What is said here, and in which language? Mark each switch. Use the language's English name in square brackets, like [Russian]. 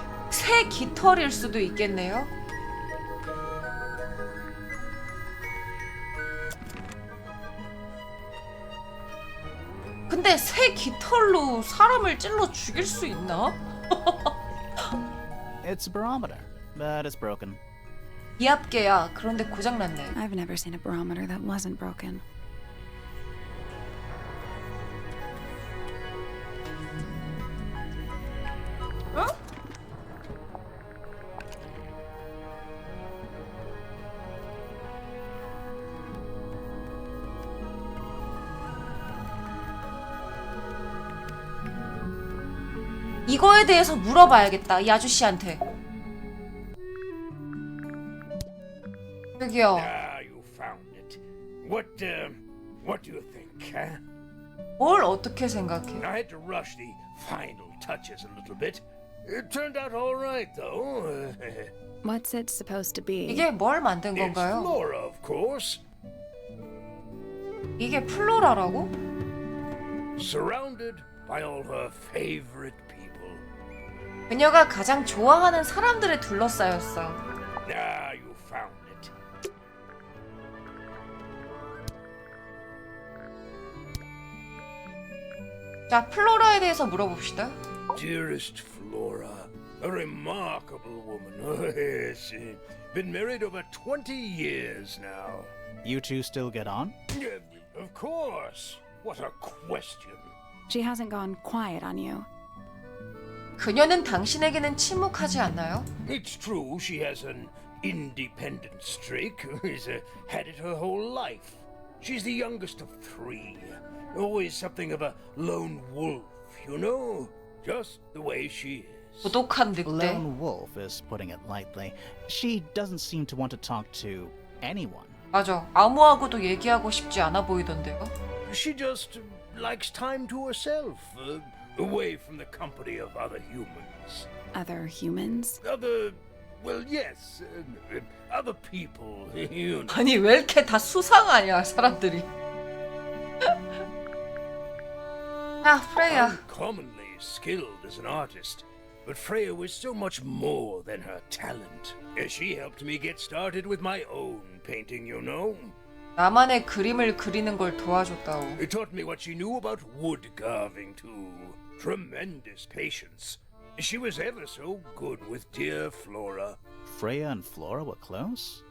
[Korean] 새 깃털일 수도 있겠네요. 근데 새 깃털로 사람을 찔러 죽일 수 있나? [English] It's a barometer, but it's broken. [Korean] 기압계야. 그런데 고장났네. [English] I've never seen a barometer that wasn't broken. 어? [Korean] 이거에 대해서 물어봐야겠다, 이 아저씨한테. 저기요. [English] Ah, you found it. What do you think, huh? [Korean] 뭘 어떻게 생각해? [English] I had to rush the final touches a little bit. It turned out all right, though. What's it supposed to be? [Korean] 이게 뭘 만든 [English] It's [Korean] 건가요? [English] Flora, of course. [Korean] 이게 플로라라고? [English] Surrounded by all her favorite people. [Korean] 그녀가 가장 좋아하는 사람들에 둘러싸였어. [English] Ah, you found it. [Korean] 자, 플로라에 대해서 물어봅시다. [English] Dearest Flora, a remarkable woman. Oh, yes. Been married over 20 years now. You two still get on? Of course. What a question. She hasn't gone quiet on you. [Korean] 그녀는 당신에게는 침묵하지 않나요? [English] It's true she has an independent streak. She's had it her whole life. She's the youngest of three. Always something of a lone wolf, you know? Just the way she [Korean] 고독한 늑대. [English] Lone wolf is putting it lightly. She doesn't seem to want to talk to anyone. [Korean] 맞아. 아무하고도 얘기하고 싶지 않아 보이던데요. [English] She just likes time to herself, away from the company of other humans. Other humans? Well, yes, other people, you know. [Korean] 아니 왜 이렇게 다 수상하냐 사람들이. 아 프레야. [English] Uncommonly skilled as an artist, but Freya was so much more than her talent. She helped me get started with my own painting, you know. [Korean] 나만의 그림을 그리는 걸 도와줬다오. [English] It taught me what she knew about wood carving too. Tremendous patience. She was ever so good with dear Flora. Freya and Flora were close?